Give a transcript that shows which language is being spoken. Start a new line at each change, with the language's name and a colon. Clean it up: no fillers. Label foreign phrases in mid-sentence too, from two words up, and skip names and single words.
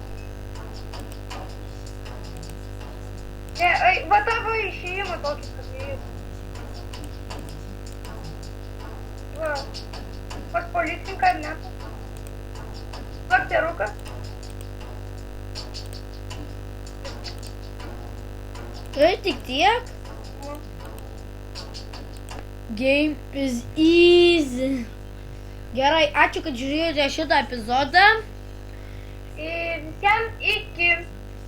Lithuanian: Ne, va tavo išėjimą tokį padaryti. Va, pas policininką ar ne? Va, peruką. Tai tik tiek. Nu.
English: Game is easy.
Lithuanian: Gerai, ačiū, kad žiūrėjote šitą epizodą. Ir visiems iki.